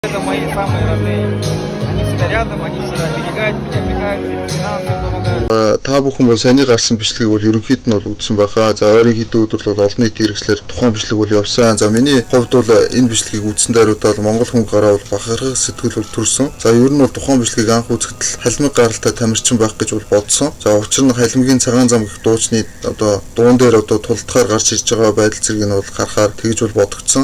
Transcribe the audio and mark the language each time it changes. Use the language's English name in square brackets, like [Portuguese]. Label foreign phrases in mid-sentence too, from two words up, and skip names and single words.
[Russian] Это мои самые родные. Они всегда рядом, они всегда оберегают меня, финансово помогают. [Mongolian] Та бүхэн бол саяны гарсан бичлэгийг бол ерөнхийд нь бол үзсэн байхаа. За ойрын хэдэн өдөр бол олон нийтийн хэрэгслэр тухайн бичлэг бол явсан. За миний хувьд бол энэ бичлэгийг үзсэн даруйдаа Монгол хүн гараа бол бахархах сэтгэл бол төрсөн. За ер нь бол тухайн бичлэгийг анх үзэхдээ халимаг гаралтай тамирчин байх гэж бол бодсон. За учир нь халимгийн цагаан зам гэх дуучны одоо дуун дээр одоо тулдахаар гарч ирж байгаа байдал зэрэг нь бол харахаар тэгж бол бодогдсон.